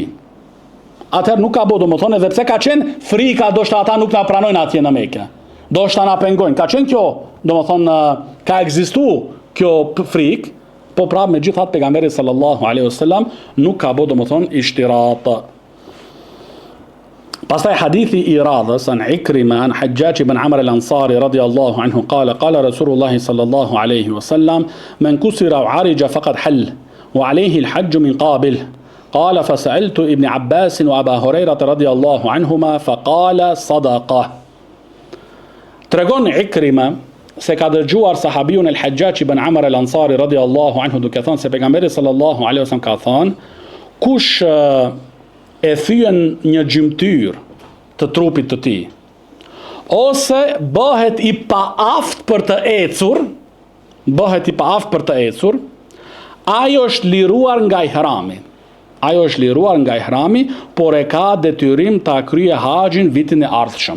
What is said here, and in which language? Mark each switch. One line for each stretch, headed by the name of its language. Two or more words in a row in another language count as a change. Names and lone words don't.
Albanian: Atëherë nuk ka bo domethënë edhe pse ka qenë frika, do shta ata nuk na pranojnë atje në Mekë. Do shta na pengojnë. Ka qenë kjo, domethënë ka ekzistuar kjo frikë, po prapë megjithatë pejgamberi
Arabic: صلى الله عليه وسلم
Albanian: nuk ka bo domethënë ishtirat.
Arabic: Pastaj hadithi i radhës عن عكرمة عن حجاج بن عمرو الأنصاري رضي الله عنه قال قال رسول الله صلى الله عليه وسلم من كسر وعرج فقد حل وعليه الحج من قابل قال فسألت ابن عباس وأبا هريرة رضي الله عنهما فقال صدق.
Albanian: Tregon Ikrima se ka dëgjuar sahabiun al-Hajjaj ibn Amr al-Ansari
Arabic: رضي الله عنه
Albanian: duke thënë se pejgamberi
Arabic: صلى الله عليه وسلم
Albanian: ka thënë kush e thyen një gjymtyr të trupit të tij, ose bëhet i paaft për të ecur, ajo është liruar nga ihrami, por e ka detyrim ta kryejë haxhin vitin e ardhshëm.